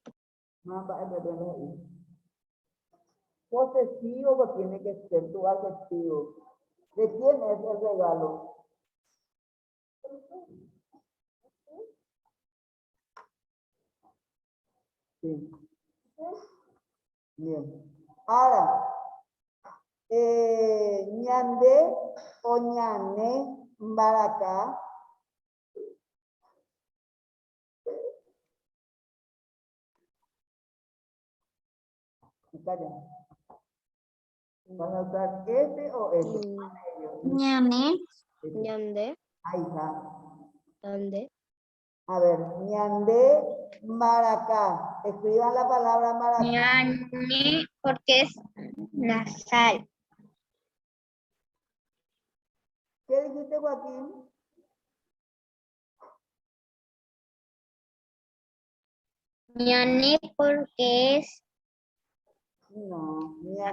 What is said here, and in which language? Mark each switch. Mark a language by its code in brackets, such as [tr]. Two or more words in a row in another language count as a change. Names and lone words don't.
[es] Magamba es para la Jaija. Posesivo tiene que ser tu adjetivo. ¿De quién es el regalo? Sí. Bien. Ahora, [gn] ñande o ñane, baracá. [es] Calla. ¿Van a usar ese o ese? Ñane. Ñande, Ahí está. ñande. A ver, [gn] ñande, maracá. [es] Escriban la palabra maracá. Ñane, porque es nasal. ¿Qué dijiste, Joaquín? Ñane, porque es No, ñande,